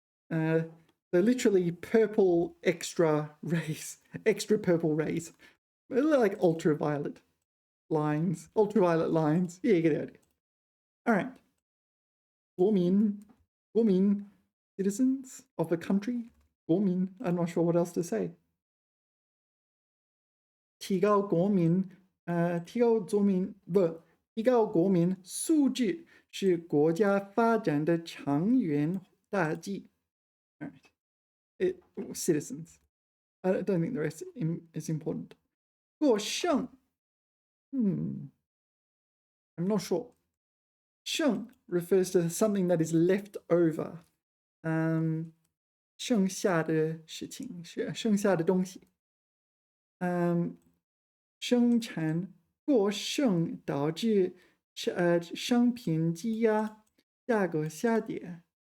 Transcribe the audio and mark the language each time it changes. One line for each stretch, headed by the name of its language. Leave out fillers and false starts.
English: They're literally purple extra rays, extra purple rays. They're like ultraviolet lines. Yeah, you get the idea. All right. 国民, citizens of the country. 国民, I'm not sure what else to say.
Chinese: 提高国民素质是国家发展的长远大计.
English: All right. Citizens. I don't think the rest is important. 过剩.I'm not sure. 剩 refers to something that is left over.
Chinese: 剩下的事情，剩下的东西。生产过剩导致商品积压，价格下跌。